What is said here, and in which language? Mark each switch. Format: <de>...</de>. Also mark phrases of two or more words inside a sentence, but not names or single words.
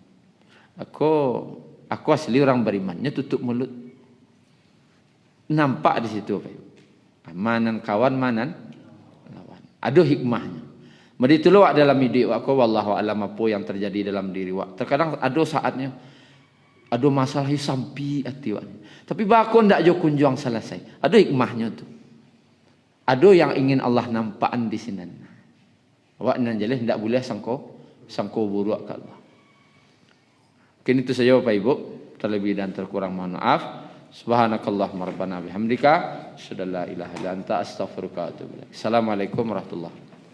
<id>Aku asli orang berimannya tutup mulut. Nampak di situ, Pak.</id> <min>Manan kawan, manan lawan.</min> <id>Ada hikmahnya. Begitu lo dalam hidup aku,</id> <ar>والله أعلم</ar> <id>apa yang terjadi dalam diri wak. Terkadang ada saatnya ada masalah sampai hati wak.</id> <min>Tapi bakon ndak jo kunjung selesai.</min> <id>Ada hikmahnya tu. Ada yang ingin Allah nampakkan di sini.</id> <min>Awak nan jelas ndak boleh sangko buruk ke Allah.</min> <id>Mungkin itu saja Bapak Ibu. Terlebih dan terkurang mohon maaf.</id> <ar>سبحانك اللهم ربنا وبحمدك أشهد أن لا إله إلا أنت أستغفرك وأتوب إليك. السلام عليكم ورحمة الله وبركاته.</ar>